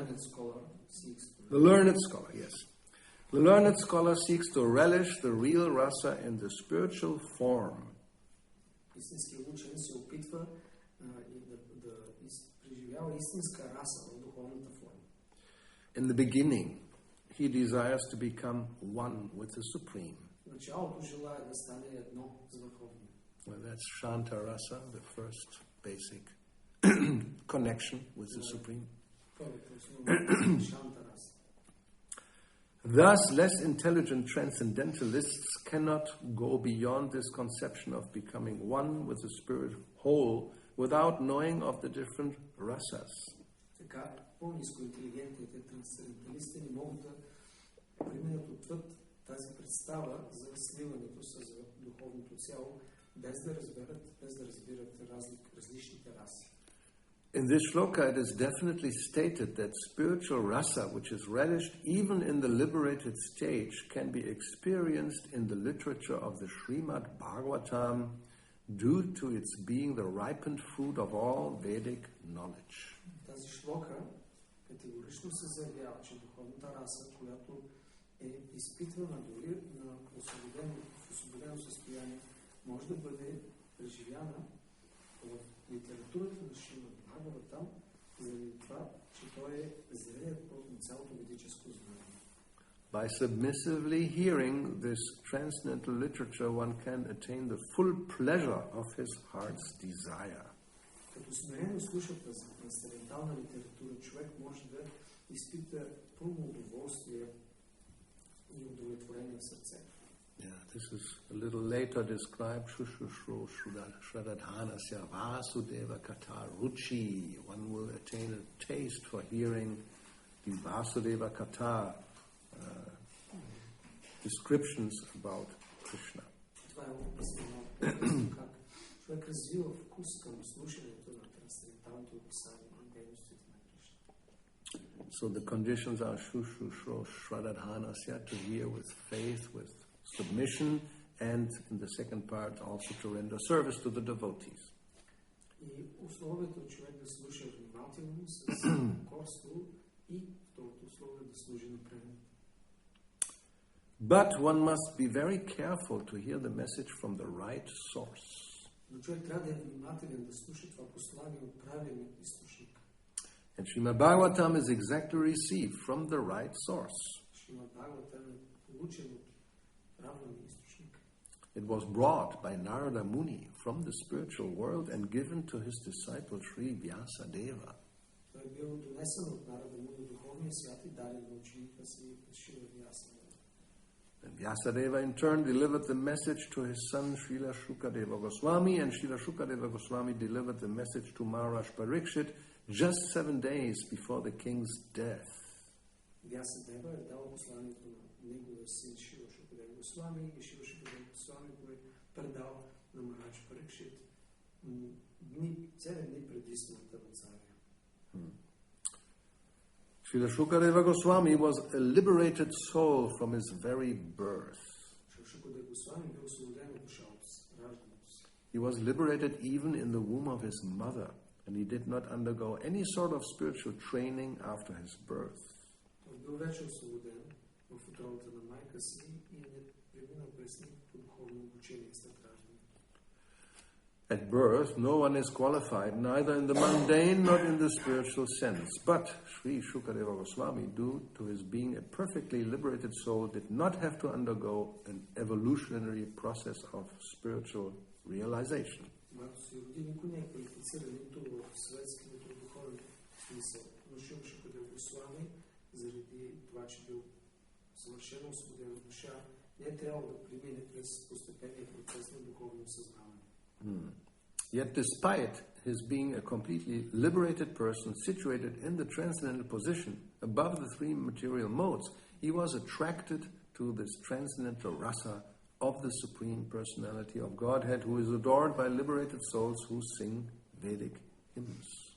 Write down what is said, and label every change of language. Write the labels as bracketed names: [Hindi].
[English] learned scholar seeks to... The learned scholar, yes. The learned scholar seeks to relish the real rasa in the spiritual form. [Bulgarian] Истинският учен се опитва да преживява истинска раса в духовната форма. [English] In the beginning, he desires to become one with the Supreme. [Bulgarian] Началото желая да стане едно с Върховния. [English] Well, that's Shanta Rasa, the first basic connection with the Supreme. [Bulgarian] Първото основно Шанта раса. [English] Thus, less intelligent transcendentalists cannot go beyond this conception of becoming one with the spirit whole without knowing of the different rasas. [Bulgarian] Така, по-ниско интелигентните трансценденталисти не могат да преминат отвъд тази представа за сливането с духовното цяло, без да разбират различните раси. [English] In this shloka, it is definitely stated that spiritual rasa, which is relished even in the liberated stage, can be experienced in the literature of the Srimad Bhagavatam due to its being the ripened fruit of all Vedic knowledge. [Bulgarian] Тази шлока категорично се заявява, че духовната раса, която е изпитвана дори на освободено състояние, може да бъде преживяна в литературата на Шримад Бхагаватам, заради това, че той е зрелият плод на цялото ведическо знание. [English] By submissively hearing this transcendental literature, one can attain the full pleasure of his heart's desire. [Bulgarian] Като смирено слуша тази трансцендентална литература, човек може да изпита пълно удоволствие и удовлетворение в сърцето. [English] Yeah, this is a little later described. [Sanskrit] Shushushro Shradadhanasya Vasudeva Kata Ruchi. [English] One will attain a taste for hearing the Vasudeva Kata descriptions about Krishna. [Bulgarian] Това е описано как човек развива вкус към слушането на трансценденталното описание на дейностите на Кришна. [English] So the conditions are [Sanskrit] Shushushro Shradadhanasya, [English] to hear with faith, with submission, and in the second part also to render service to the devotees. [Bulgarian] И условието е човек да слуша внимателно, с покорство, и второто условие да служи напред. [English] But one must be very careful to hear the message from the right source. [Bulgarian] Но човек трябва да е внимателен да слуша това послание от правилния източник. [English] And Srimad Bhagavatam is exactly received from the right source. [Bulgarian] Шримад Бхагаватам е получен от правилния източник. [English] It was brought by Narada Muni from the spiritual world and given to his disciple Sri Vyasadeva. [Bulgarian] Той е бил донесен от Нарада Муни в духовния свят и даден на ученика си Шрила Вясадева. [English] And Vyasadeva in turn delivered the message to his son Srila Shukadeva Goswami, and Srila Shukadeva Goswami delivered the message to Maharaj Parikshit just 7 days before the king's death. [Bulgarian] Вясадева е дал посланието на неговия син Шрила Шукадева Госвами и Шрила Шукадева Госвами го е предал на Марадж Парикшит 7 дни преди смъртта на царя. [English] Srila Shukadeva Goswami was a liberated soul from his very birth. [Bulgarian] Шрила Шукадева Госвами бил освободен от душа от раждането си. [English] He was liberated even in the womb of his mother, and he did not undergo any sort of spiritual training after his birth. [Bulgarian] Той бил вече освободен в утробата на майка си и не преминал през никакво духовно обучение след раждането. [English] At birth, no one is qualified, neither in the mundane nor in the spiritual sense. But Sri Shukadeva Goswami, due to his being a perfectly liberated soul, did not have to undergo an evolutionary process of spiritual realization. [Bulgarian] Когато се роди, никой не е квалифициран нито в светски, нито в духовен смисъл. Но Шрила Шукадева Госвами, заради това, че бил съвършено освободен от душа, не е трябвало да премине през постепенния процес на духовно съзнаване. [English] Yet despite his being a completely liberated person situated in the transcendental position above the three material modes, he was attracted to this transcendental rasa of the Supreme Personality of Godhead, who is adored by liberated souls who sing Vedic hymns.